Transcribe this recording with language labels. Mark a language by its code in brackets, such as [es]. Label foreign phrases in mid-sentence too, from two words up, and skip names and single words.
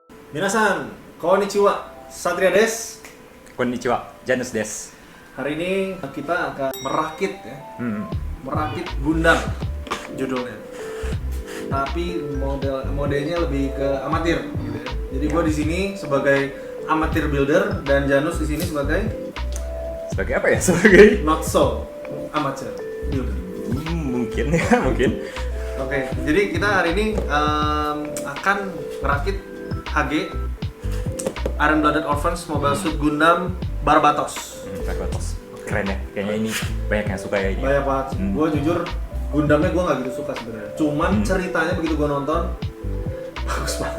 [ja] みなさん、こんにちは、Satria です. Konnichiwa, Janus des. [id] Hari ini kita akan merakit ya, Hmm. merakit Gundam judulnya. Tapi modelnya lebih ke amatir gitu ya. Jadi gua di sini sebagai amatir builder dan Janus di sini sebagai Sebagai apa ya? Sebagai [en] not so amateur builder. [id] mungkin ya, mungkin. Oke, jadi kita hari ini akan merakit HG Iron Blooded Orphans Mobile Suit Gundam Barbatos. Barbatos. Keren ya. Kayaknya ini banyak yang suka ya ini. Banyak banget. Gue jujur Gundamnya gue nggak gitu suka sebenarnya. Cuman ceritanya begitu gue nonton bagus banget.